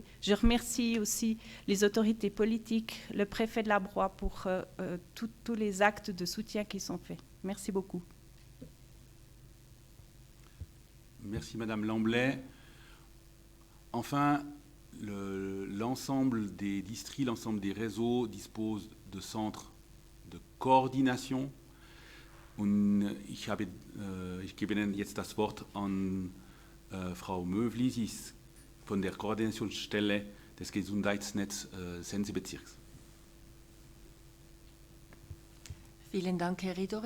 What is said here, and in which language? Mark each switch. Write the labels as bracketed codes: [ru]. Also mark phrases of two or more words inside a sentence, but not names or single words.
[fr] Je remercie aussi les autorités politiques, le préfet de la Broye pour tous les actes de soutien qui sont faits. Merci beaucoup. Merci Madame Lamblay. Enfin, l'ensemble des districts, l'ensemble des réseaux disposent de centres de coordination. [de] Und ich gebe Ihnen jetzt das Wort an Frau Mövli, sie ist von der Koordinationsstelle des Gesundheitsnetzes Sensebezirks. Vielen Dank, Herr Ridore.